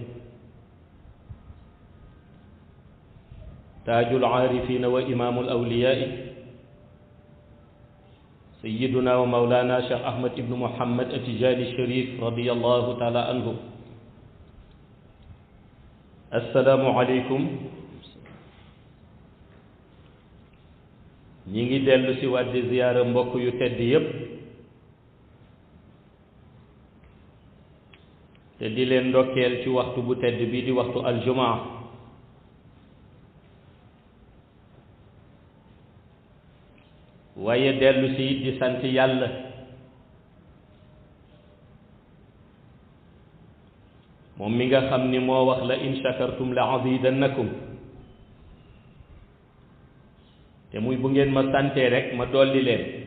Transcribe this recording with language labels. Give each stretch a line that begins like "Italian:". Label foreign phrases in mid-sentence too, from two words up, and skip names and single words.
Arabic: تاج العارفين وإمام الأولياء سيدنا ومولانا شيخ أحمد بن محمد التجاني الشريف رضي الله تعالى عنه. السلام عليكم.
Wolof: ñi ngi dellu si waat di ziyaara mbokk yu tedd yépp te di leen ndokkeel ci waxtu bu tedd bi di waxtu aljumaa waaye dellu si di sant yàlla moom mi nga xam ni moo wax la
Arabic: لئن شكرتم لأزيدنكم
Wolof: te muy bu ngeen ma santee rek ma dolli leen